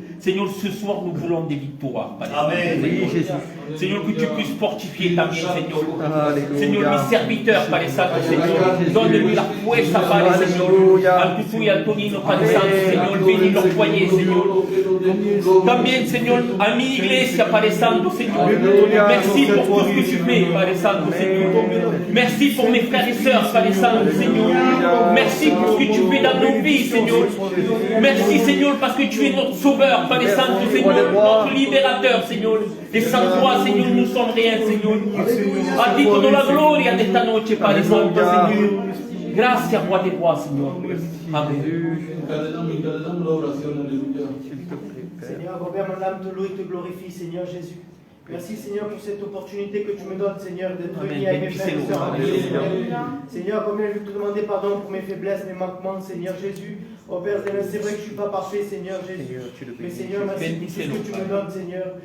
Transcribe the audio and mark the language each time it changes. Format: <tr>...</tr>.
<fr>Seigneur, ce soir, nous voulons des victoires.</fr> <es>Padre Santo,</es> <fr>Amen. Oui, Seigneur. Jésus. Seigneur, que tu puisses fortifier ta vie, Seigneur. Seigneur, Alléluia. mi serviteur, Padre Santo, Seigneur. Donne-lui</fr> <es>la fuerza,</es> <fr>Padre Seigneur. Alléluia.</fr> <es>Al Tutu y Antonino, Padre Santo, Seignor.</es> <fr>Bénis leur foyer, Seigneur.</fr> <es>También, Señor, a mi iglesia, Padre Santo, Señor.</es> <fr>Merci pour tout ce que tu fais, Padre Santo, Seigneur. Merci pour mes frères et sœurs, Padre Santo, Seigneur. Merci pour ce que tu fais dans nos vies, Seigneur. Merci, Seigneur, parce que tu es notre sauveur, Padre Santo, Seigneur, notre libérateur, Seigneur. Et sans toi, Seigneur, nous ne sommes rien, Seigneur.</fr> <es>A ti toda la gloria de esta noche, Padre Santo, Seigneur. Gracias,</es> <fr>Roi des Rois,</fr> <es>Seignor. Amen. Encadenamos la oración, aleluya.</es> <fr>Seigneur, envers mon âme te loue et te glorifie, Seigneur Jésus. Merci, Seigneur, pour cette opportunité que tu me donnes, Seigneur, d'être Amen. uni avec mes frères et sœurs. Alléluia. Seigneur, combien je veux te demander pardon pour mes faiblesses, mes manquements, Seigneur Jésus. Oh Père, c'est vrai que je ne suis pas parfait, Seigneur Jésus. Mais Seigneur, merci pour tout ce que tu me donnes, Seigneur.</fr>